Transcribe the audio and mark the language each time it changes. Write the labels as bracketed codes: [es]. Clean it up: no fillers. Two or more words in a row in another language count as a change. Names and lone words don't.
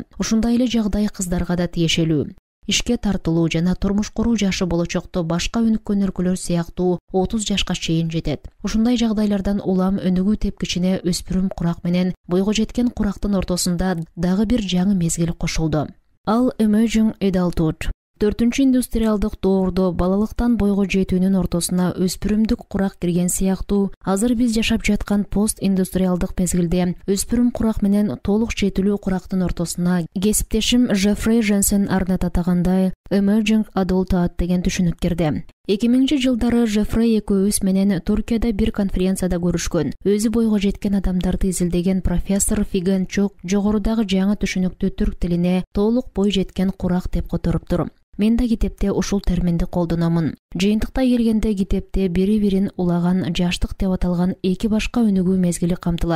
[ky] Ушундай эле жагдай кыздарга да тиешелүү. Ишке тартылуу жана турмуш куруу жашы болочокто башка өнүккөн өлкөлөр сыяктуу 30 жашка чейин жетет. Ушундай жагдайлардан улам өнүгүү тепкичине өспүрүм курак менен бойго жеткен курактын ортосунда дагы бир жаңы мезгил кошулду. [en] Ал emerging adulthood. [ky] 4-чү индустриалдык доордо балалыктан бойго жетүүнүн ортосуна өспүрүмдүк курак кирген сыяктуу, азыр биз жашап жаткан пост-индустриалдык мезгилде өспүрүм курак менен толук жетилүү курактын ортосуна кесиптешим Жеффрей Женсен арнат атагандай [en] emerging adulthood [ky] деген түшүнүк кирди. 2000-жылдары Жеффрей экөөбүз менен Туркияда бир конференцияда көрүшкөн. Өзү бойго жеткен адамдарды изилдеген профессор Фиген Чок жогорудагы жаңы түшүнүктү түрк тилине толук бой жеткен курак деп которуптур. Мен да китепте ушул терминди колдономун. Жыйынтыкта келгенде китепте бири-бирин улаган жаштык деп аталган эки башка өнүгүү мезгили камтылат.